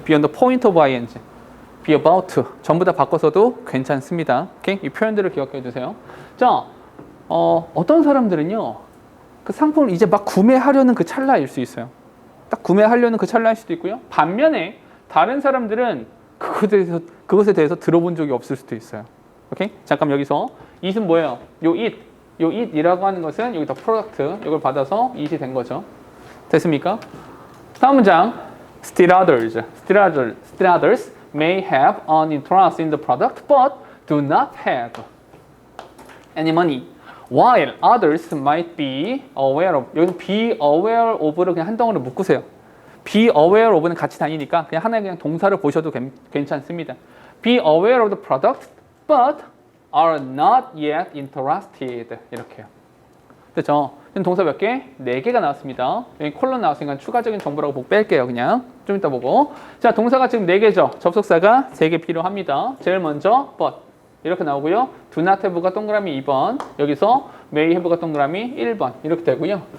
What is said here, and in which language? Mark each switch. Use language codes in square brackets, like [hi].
[en] be on the point of ing be about to [ko] 전부 다 바꿔서도 괜찮습니다. 오케이? 이 표현들을 기억해 주세요. 자, 어떤 사람들은요 그 상품을 이제 막 구매하려는 그 찰나일 수 있어요. 딱 구매하려는 그 찰나일 수도 있고요. 반면에 다른 사람들은 그것에 대해서 들어본 적이 없을 수도 있어요. 오케이? 잠깐 여기서 it은 뭐예요? 요 it이라고 하는 것은 여기다 product 이걸 받아서 it이 된 거죠. 됐습니까? 다음 문장. [en] Still others may have an interest in the product but do not have any money. While others might be aware of. [ko] 여기서 be aware of를 그냥 한 덩어리로 묶으세요. be aware of는 같이 다니니까 그냥 하나의 그냥 동사를 보셔도 괜찮습니다. [en] Be aware of the product but are not yet interested. [ko] 이렇게요. 됐죠? 동사 몇 개? 4개가 나왔습니다. 여기 콜론 나왔으니까 추가적인 정보라고 보고 뺄게요. 그냥 좀 이따 보고. 자, 동사가 지금 4개죠. 접속사가 3개 필요합니다. 제일 먼저 but 이렇게 나오고요. do not have가 동그라미 2번, 여기서 may have가 동그라미 1번 이렇게 되고요.